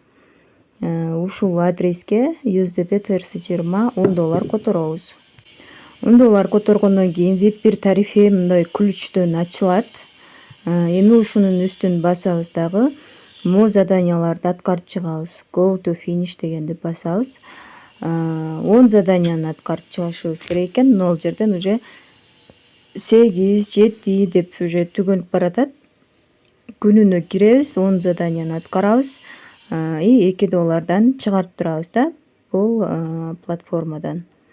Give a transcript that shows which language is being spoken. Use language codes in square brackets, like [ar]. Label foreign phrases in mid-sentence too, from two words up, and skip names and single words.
[ky] Ушул адреске USDT TRC20 $10 которобуз. $10 которгондон кийин VIP 1 тарифи мындай ключтөн ачылат. Эми ушунун үстүн басабыз дагы. Мо заданияларды аткарып чыгабыз. [en] Go to finish [ky] дегенди басабыз. 10 заданияны аткарып чыгышыбыз керек экен. Ал жерден уже 8, 7 деп уже түгөнүп баратат. Күнүнө киребиз, 10 заданияны аткарабыз. И $2 чыгарып турабыз да бул платформадан.